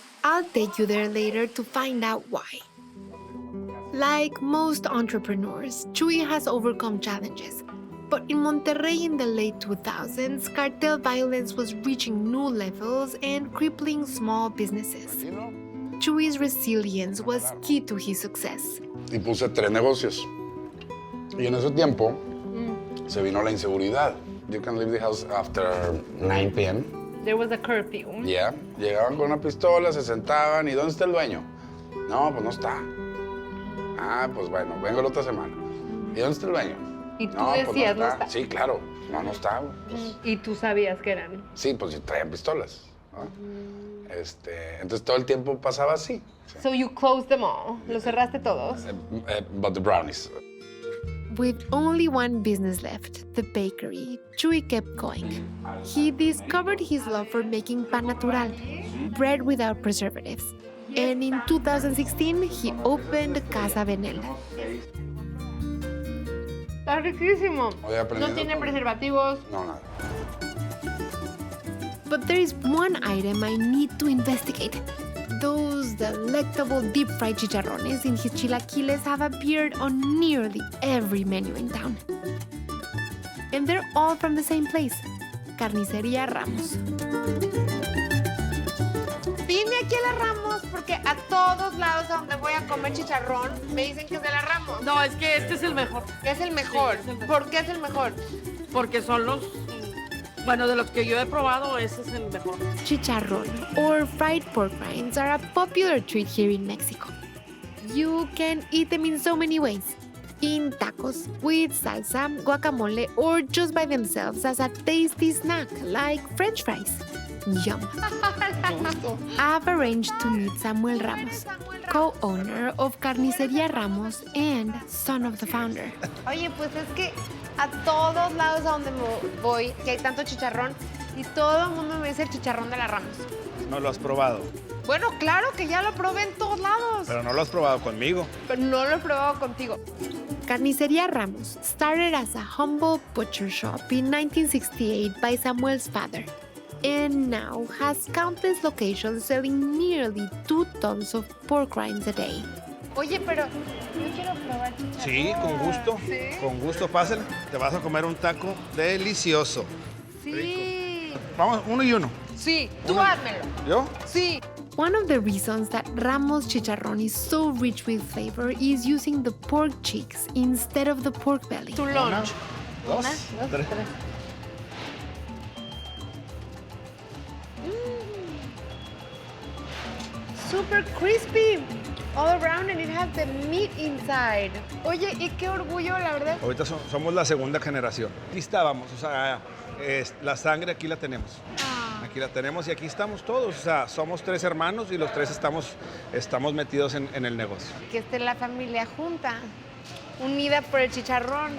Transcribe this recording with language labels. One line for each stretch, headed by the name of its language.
English: I'll take you there later to find out why. Like most entrepreneurs, Chuy has overcome challenges. But in Monterrey in the late 2000s, cartel violence was reaching new levels and crippling small businesses.
Spanish: ¿Sí, no?
English: Chuy's resilience was key to his success.
Spanish: Y puse 3 negocios. Y en ese tiempo se vino la inseguridad.
English: You can leave the house after 9 p.m. There was a curfew. Yeah.
Spanish: Llegaban con una pistola, se sentaban. ¿Y dónde está el dueño? No, pues no está. Ah, pues bueno, vengo la otra semana. ¿Y dónde está el dueño? Y tú No, pues decías, no está. Sí, claro. No está. Pues, Y tú sabías que eran. sí, pues traían pistolas, ¿no? Entonces todo el tiempo pasaba así. Sí.
English: So you closed them all.
Spanish: Los cerraste todos.
English: But the brownies. With only one business left, the bakery, Chuy kept going. He discovered his love for making pan natural, bread without preservatives. And in 2016, he opened Casa Benel.
Spanish: Está riquísimo. Hoy he aprendido No tiene todo. preservativos. No, nada.
English: But there is one item I need to investigate. Those delectable deep-fried chicharrones in his chilaquiles have appeared on nearly every menu in town. And they're all from the same place, Carnicería Ramos.
Spanish: Vine aquí a la Ramos porque a todos lados a donde voy a comer chicharrón me dicen que es de la Ramos. No, es que este es el mejor. Es el mejor. Sí, es el mejor. ¿Por qué es el mejor? Porque son los... Bueno, de los que yo he probado, ese es el mejor.
English: Chicharrón, or fried pork rinds, are a popular treat here in Mexico. You can eat them in so many ways. In tacos, with salsa, guacamole, or just by themselves as a tasty snack like French fries. Yum. I've arranged to meet Samuel Ramos, co-owner of Carnicería Ramos and son of the founder.
Spanish: Oye, pues es que a todos lados a donde voy, que hay tanto chicharrón, y todo el mundo me dice el chicharrón de la Ramos. No lo has probado, Bueno, claro que ya lo probé en todos lados, pero no lo has probado conmigo. pero no lo he probado contigo.
English: Carnicería Ramos started as a humble butcher shop in 1968 by Samuel's father, and now has countless locations selling nearly 2 tons of pork rinds a day.
Spanish: Oye, pero yo quiero probar chicharrón. Sí, con gusto. ¿Sí? Con gusto, pásale. Te vas a comer un taco delicioso. Sí. Vamos, uno y uno. Sí, tú házmelo. ¿Yo? Sí.
English: One of the reasons that Ramos chicharrón is so rich with flavor is using the pork cheeks instead of the pork belly.
Spanish: Tu lunch. Dos, Una, dos, tres. tres.
English: Super crispy all around and it has the meat inside.
Spanish: Oye, y qué orgullo, la verdad. Ahorita somos la segunda generación. Aquí estábamos, o sea, la sangre aquí la tenemos. Aquí la tenemos y aquí estamos todos. O sea, somos 3 hermanos y los 3 estamos metidos en el negocio. Que esté la familia junta, unida por el chicharrón.